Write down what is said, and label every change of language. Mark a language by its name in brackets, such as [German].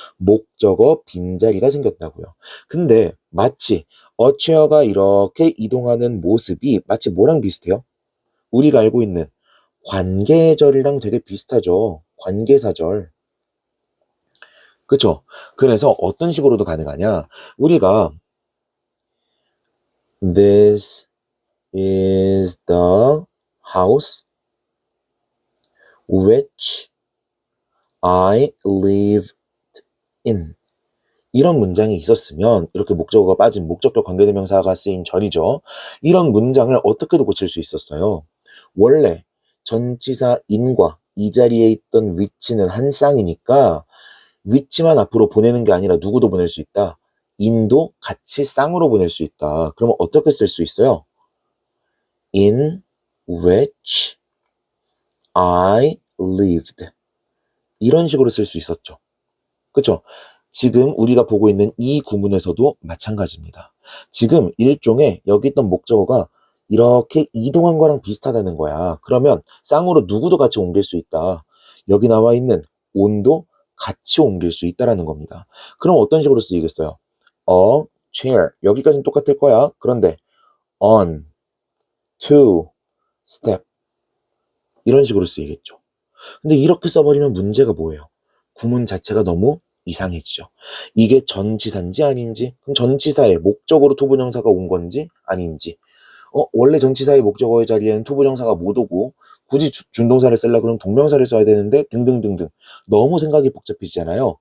[Korean] 목적어 빈자리가 생겼다고요. 근데 마치 a chair가 이렇게 이동하는 모습이 마치 뭐랑 비슷해요? 우리가 알고 있는 관계절이랑 되게 비슷하죠. 관계사절. 그쵸? 그래서 어떤 식으로도 가능하냐? 우리가 [English] This is the house which I lived in. [Korean] 이런 문장이 있었으면 이렇게 목적어가 빠진 목적격 관계대명사가 쓰인 절이죠. 이런 문장을 어떻게도 고칠 수 있었어요. 원래 전치사 in과 이 자리에 있던 위치는 한 쌍이니까 위치만 앞으로 보내는 게 아니라 누구도 보낼 수 있다. in도 같이 쌍으로 보낼 수 있다. 그러면 어떻게 쓸 수 있어요? [English] In which I lived. [Korean] 이런 식으로 쓸 수 있었죠. 그쵸? 지금 우리가 보고 있는 이 구문에서도 마찬가지입니다. 지금 일종의 여기 있던 목적어가 이렇게 이동한 거랑 비슷하다는 거야. 그러면 쌍으로 누구도 같이 옮길 수 있다. 여기 나와 있는 on도 같이 옮길 수 있다라는 겁니다. 그럼 어떤 식으로 쓰이겠어요? [English] A chair. [Korean] 여기까지는 똑같을 거야. [English] 그런데 on, to, step. [Korean] 이런 식으로 쓰이겠죠. 근데 이렇게 써버리면 문제가 뭐예요? 구문 자체가 너무 이상해지죠. 이게 전치사인지 아닌지, 그럼 전치사의 목적으로 투부정사가 온 건지 아닌지, 원래 전치사의 목적어의 자리에는 투부정사가 못 오고 굳이 준동사를 쓰려고 그러면 동명사를 써야 되는데 등등등등 너무 생각이 복잡해지잖아요.